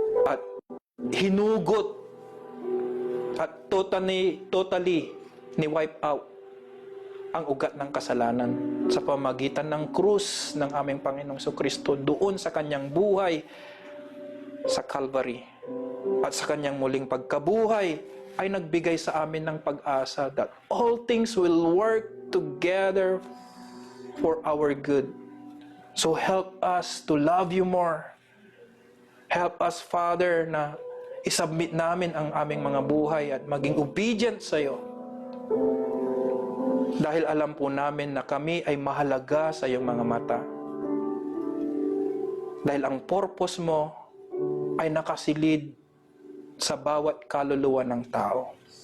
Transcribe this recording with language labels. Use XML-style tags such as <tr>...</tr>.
<tl>at hinugot, at totally ni-wipe out ang ugat ng kasalanan sa pamagitan ng krus ng aming Panginoong Jesucristo doon sa kanyang buhay sa Calvary. At sa kanyang muling pagkabuhay ay nagbigay sa amin ng pag-asa</tl> <en>that all things will work together for our good. So help us to love you more.</en> <tl>Help us, Father, na isubmit namin ang aming mga buhay at maging obedient sa iyo. Dahil alam po namin na kami ay mahalaga sa iyong mga mata. Dahil ang purpose mo ay nakasilid sa bawat kaluluwa ng tao.</tl>